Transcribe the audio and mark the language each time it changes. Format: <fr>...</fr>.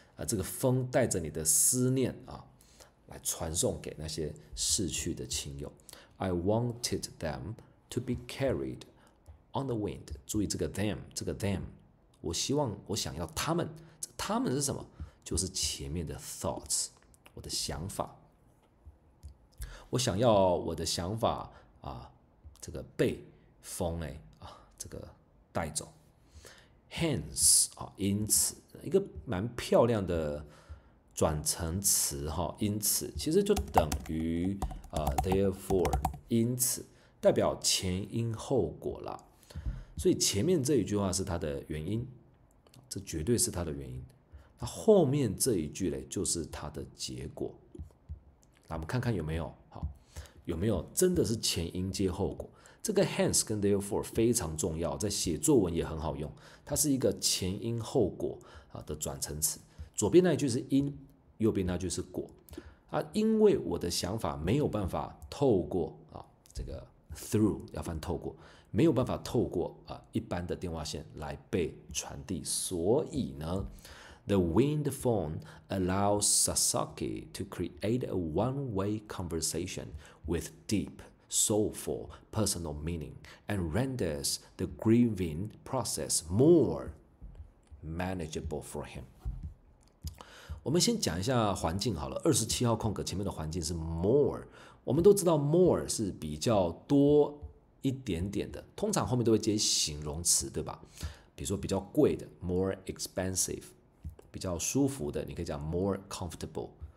<zh>这个风带着你的思念来传送给那些逝去的亲友。</zh> <en>I wanted them to be carried on the wind。</en> <zh>注意这个 them， 我想要他们，他们是什么？就是前面的 thoughts， 我的想法。我想要我的想法这个被风这个带走。 Hence 因此，一个蛮漂亮的转成词因此其实就等于therefore 因此，代表前因后果啦。所以前面这一句话是它的原因，这绝对是它的原因。那后面这一句嘞，就是它的结果。那我们看看有没有真的是前因接后果。这个 hence 跟 therefore 非常重要，在写作文也很好用。它是一个前因后果的转成词。左边那一句是因，右边那句是果。因为我的想法没有办法透过这个 through 要翻透过，没有办法透过一般的电话线来被传递，所以呢 ，</zh> <en>the wind phone allows Sasaki to create a one-way conversation with deep.soulful personal meaning and renders the grieving process more manageable for him。</en> <zh>我们先讲一下环境好了，27号空格前面的环境是 more， 我们都知道 more 是比较多一点点的，通常后面都会接形容词，对吧？比如说比较贵的 more expensive， 比较舒服的你可以讲 more comfortable。</zh>